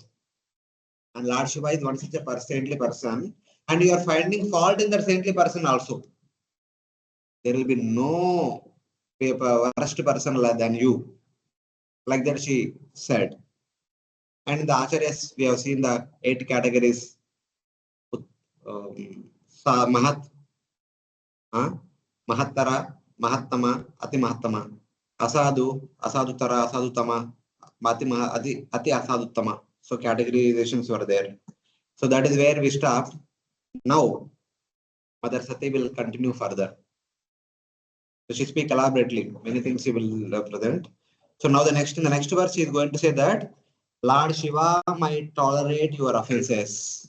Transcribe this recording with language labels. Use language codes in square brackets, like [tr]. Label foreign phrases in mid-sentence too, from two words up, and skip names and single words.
[en] And Lord Shiva is one such a saintly person, and you are finding fault in that saintly person also. There will be no worst person than you. Like that she said. And in the Acharyas, we have seen the 8 categories. [sa] Mahat, Mahattara, Mahattama, Ati Mahattama, Asadu, Asadutara, Asadutama, Ati Asaduttama. [en] So categorizations were there. So that is where we stopped. Now, Mother Sati will continue further. So she speak elaborately. Many things she will present. So now in the next verse, she is going to say that Lord Shiva might tolerate your offenses.